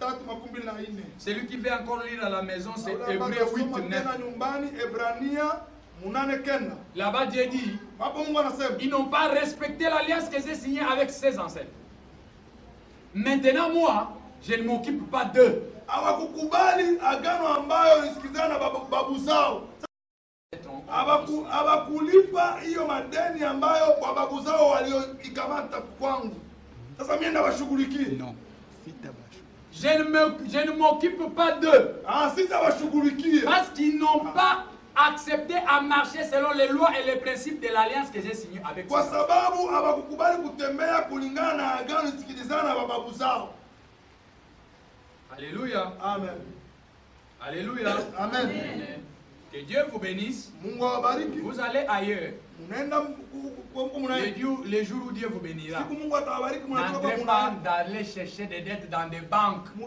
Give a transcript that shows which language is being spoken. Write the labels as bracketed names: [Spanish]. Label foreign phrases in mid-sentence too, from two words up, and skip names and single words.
[French] Celui qui veut encore lire à la maison, c'est Hébreux 8, 9. Là-bas, Dieu dit, ils n'ont pas respecté l'alliance que j'ai signée avec ses ancêtres. Maintenant, moi, je ne m'occupe pas d'eux. [Swahili] Abakulipa hiyo madeni ambayo babu zao walioikamata kwangu. Sasa mimi ndawashughulikia. [French] Non. Je ne m'occupe pas d'eux. Parce qu'ils n'ont pas accepté à marcher selon les lois et les principes de l'alliance que j'ai signée avec eux. [Swahili] Kwa sababu hawakukubali kutembea kulingana na agano lisikilizana na babu zao. [French] Alléluia. Amen. Alléluia. Amen. Que Dieu vous bénisse. Vous allez ailleurs. Les jours où Dieu vous bénira. N'entrez pas d'aller chercher des dettes dans des banques.